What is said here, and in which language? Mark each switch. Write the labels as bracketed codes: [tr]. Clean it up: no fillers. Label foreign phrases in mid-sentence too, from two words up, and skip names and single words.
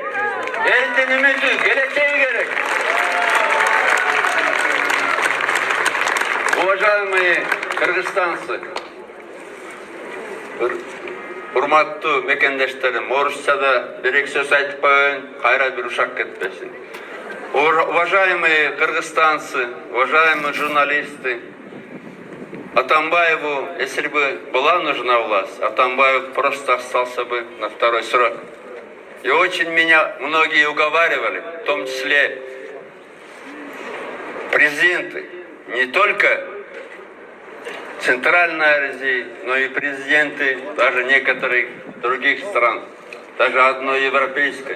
[ky] Элдин үмүтү, келечеги керек. [ru] Уважаемые кыргызстанцы, [ky] урматтуу мекендештерим, орусчада бир-эки сөз айтып коеюн, кайра бир ушак кетпесин. [ru] Уважаемые кыргызстанцы, уважаемые журналисты, Атамбаеву, если бы была нужна власть, Атамбаев просто остался бы на второй срок. И очень меня многие уговаривали, в том числе президенты, не только Центральной Азии, но и президенты даже некоторых других стран, даже одной европейской.